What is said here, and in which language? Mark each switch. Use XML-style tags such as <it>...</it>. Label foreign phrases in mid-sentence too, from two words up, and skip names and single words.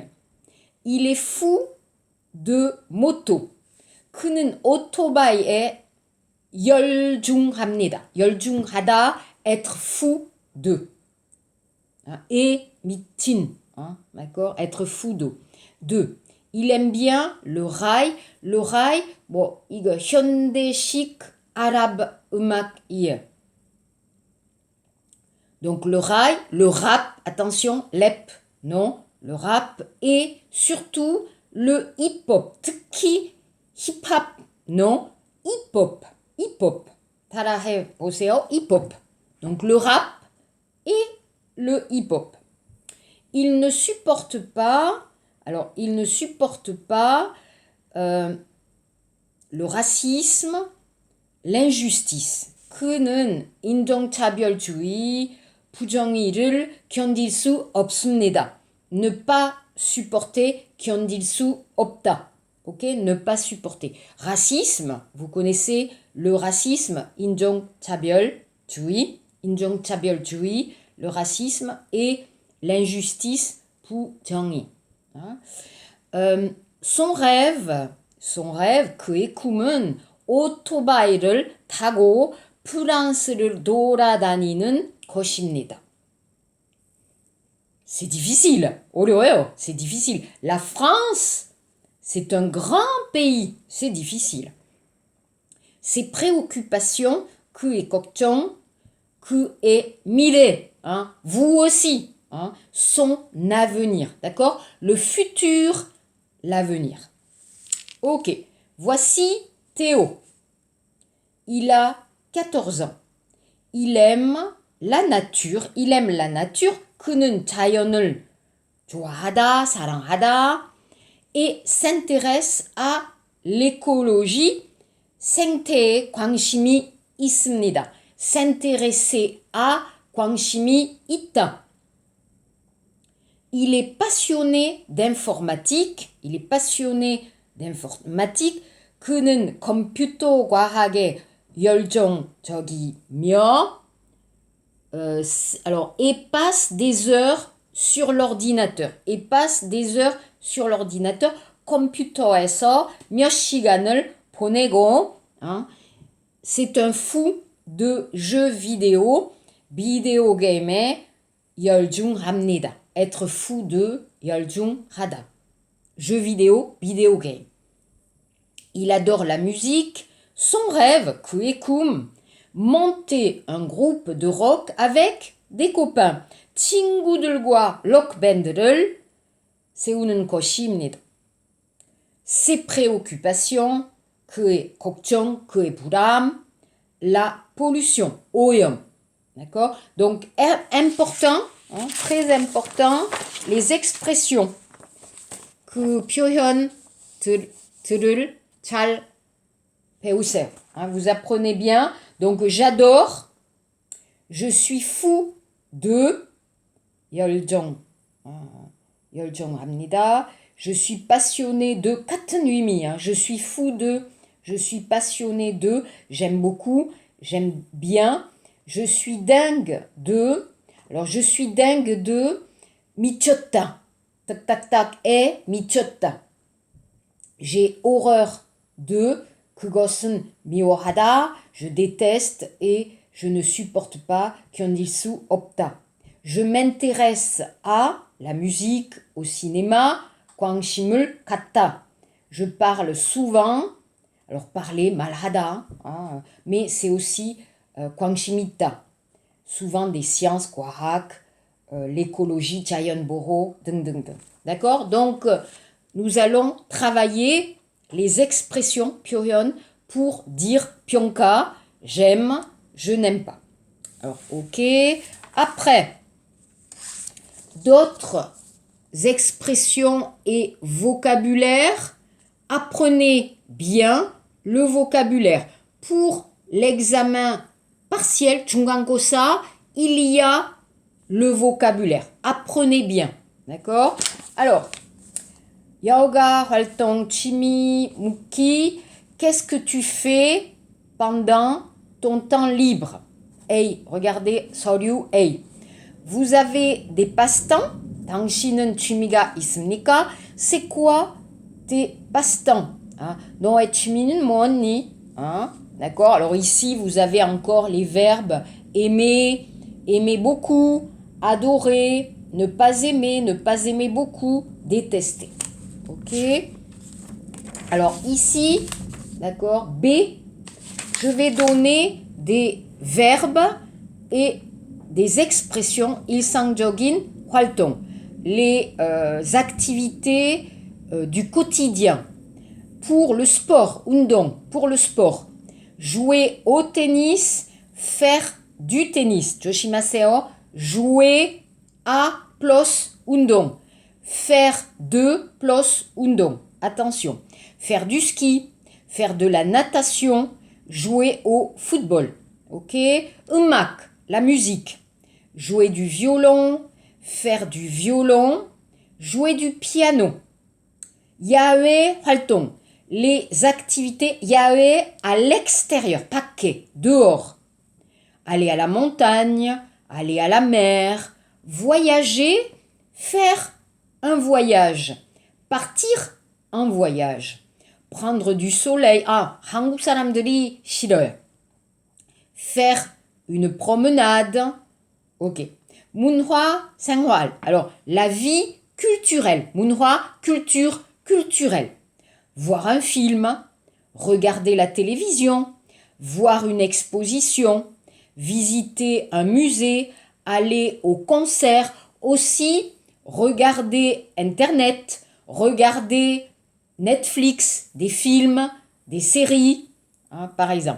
<fr>Il est fou de moto.</fr> <ko>그는 오토바이에 열중합니다. 열중하다,</ko> <fr>être fou de. Et mitin, d'accord, être fou de. Il aime bien le rail. Le rail,</fr> <ko>뭐 이거 현대식 아랍 음악이에요.</ko> <fr>Donc le rail, le rap, attention, lep, non, le rap et surtout le hip-hop.</fr> <ko>특히 힙합,</ko> <fr>non, hip-hop, hip-hop.</fr> <ko>따라해 보세요,</ko> <fr>hip-hop. Donc le rap et le hip-hop. Il ne supporte pas, le racisme, l'injustice.</fr> <ko>그는 인종차별주의, 부정의를 견딜 수 없습니다.</ko> <fr>Ne pas supporter,</fr> <ko>견딜 수 없다.</ko> <fr>Ok, ne pas supporter. Racisme, vous connaissez le racisme, 인종차별주의, le racisme et l'injustice, 부정의. Son rêve,</fr> <ko>그의 꿈은 오토바이를 타고 프랑스를 돌아다니는 것입니다.</ko> <fr>C'est difficile, 어려워요. C'est difficile. La France, c'est un grand pays. C'est difficile. Ses préoccupations,</fr> <ko>그의 걱정, 그의 미래,</ko> <fr>vous aussi, son avenir, d'accord? Le futur, l'avenir. Ok, voici Théo. Il a 14 ans. Il aime la nature.</fr> <ko>그는 자연을 좋아하다, 사랑하다.</ko> <fr>Et s'intéresse à l'écologie.</fr> <ko>생태에 관심이 있습니다.</ko> <fr>S'intéresser à,</fr> <ko>관심이 있다.</ko> <fr>Il est passionné d'informatique.</fr> <ko>그는 컴퓨터 과학에 열정적이며</ko> <fr>alors et passe des heures sur l'ordinateur.</fr> <ko>컴퓨터에서 몇 시간을 보내고</ko> <fr>c'est un fou de jeux vidéo,</fr> <ko>비디오 게임에 열중합니다.</ko> <fr>Être fou de 열중하다. Jeux vidéo,</fr> <en>vidéo game.</en> <fr>Il adore la musique. Son rêve,</fr> <ko>그의 꿈,</ko> <fr>monter un groupe de rock avec des copains.</fr> <ko>친구들과 록밴드를 세우는 것입니다.</ko> <fr>Ses préoccupations,</fr> <ko>그의 걱정, 그의 부담,</ko> <fr>la pollution,</fr> <ko>오염.</ko> <fr>D'accord? Donc, important, très important, les expressions.</fr> <ko>그 표현들을 잘 배우세요.</ko> <fr>Vous apprenez bien. Donc, j'adore, je suis fou de, 열정합니다. Je suis passionné de,</fr> <ko>같은 의미,</ko> <fr>je suis fou de, je suis passionné de, j'aime beaucoup, j'aime bien, je suis dingue de, alors je suis dingue de, 미쳤다, tac tac tac, et 미쳤다. J'ai horreur de,</fr> <ko>그것은 미워하다,</ko> <fr>je déteste et je ne supporte pas,</fr> <ko>견딜 수 없다.</ko> <fr>Je m'intéresse à la musique, au cinéma,</fr> <ko>관심을 갖다.</ko> <fr>Je parle souvent, alors parler, 말하다, mais c'est aussi</fr> <ko>관심 있다.</ko> <fr>Souvent des sciences,</fr> <ko>과학, l'écologie, 자연보호, 등등등.</ko> <fr>D'accord? Donc, nous allons travailler les expressions, 표현, pour dire 평가, j'aime, je n'aime pas. Alors, ok. Après, d'autres expressions et vocabulaire. Apprenez bien le vocabulaire. Pour l'examen partiel, 중간고사, il y a le vocabulaire. Apprenez bien. D'accord? Alors, yoga,</fr> <ko>활동, 취미, 묻기.</ko> <fr>Qu'est-ce que tu fais pendant ton temps libre? A. Regardez, 서류 A. Vous avez des passe-temps?</fr> <ko>당신은 취미가 있습니까?</ko> <fr>C'est quoi tes passe-temps?</fr> <ko>너의 취미는 뭐니?</ko> <fr>D'accord? Alors ici, vous avez encore les verbes aimer, aimer beaucoup, adorer, ne pas aimer beaucoup, détester. Ok? Alors ici, d'accord, B, je vais donner des verbes et des expressions</fr> <ko>일상적인 활동,</ko> <fr>les activités du quotidien. Pour le sport, 운동, pour le sport, jouer au tennis, faire du tennis, 조심하세요. Jouer à plus 운동, faire de plus 운동, attention. Faire du ski, faire de la natation, jouer au football. Ok? 음악, la musique. Jouer du violon, faire du violon, jouer du piano.</fr> <ko>야외 활동,</ko> <fr>les activités 야외 à l'extérieur, 밖에, dehors. Aller à la montagne, aller à la mer, voyager, faire un voyage, partir en voyage. Prendre du soleil. 한국 사람들이 싫어요. Faire une promenade. Ok.</fr> <ko>문화 생활.</ko> <fr>Alors, la vie culturelle. 문화, culture, culturelle. Voir un film, regarder la télévision, voir une exposition, visiter un musée, aller au concert, aussi regarder Internet, regarder Netflix, des films, des séries, par exemple.</fr>